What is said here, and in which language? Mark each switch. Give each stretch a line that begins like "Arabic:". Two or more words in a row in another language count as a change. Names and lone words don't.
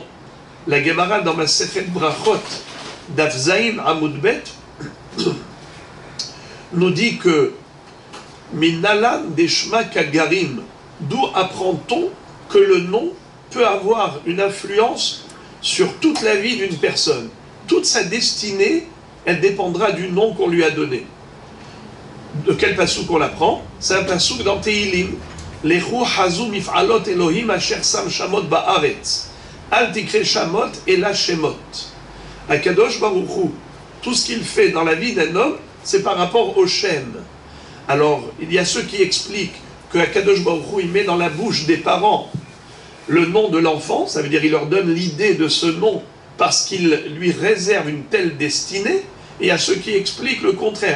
French: La Gemara dans
Hebrew: מסכת ברכות דף ז עמוד ב
French: nous dit que
Hebrew: מנלן דשמא גרים,
French: d'où apprend-on que le nom peut avoir une influence sur toute la vie d'une personne. Toute sa destinée, elle dépendra du nom qu'on lui a donné. De quel passouk on l'apprend? C'est un passouk dans Tehilim.
Hebrew: לכו חזו מפעלות אלהים אשר שם שמות בארץ. אל תקרי שמות אלא שמות. הקדוש ברוך הוא,
French: tout ce qu'il fait dans la vie d'un homme, c'est par rapport au Shem. Alors, il y a ceux qui expliquent que
Hebrew: הקדוש ברוך הוא,
French: il met dans la bouche des parents le nom de l'enfant, ça veut dire il leur donne l'idée de ce nom parce qu'il lui réserve une telle destinée, et il y a ceux qui expliquent le contraire.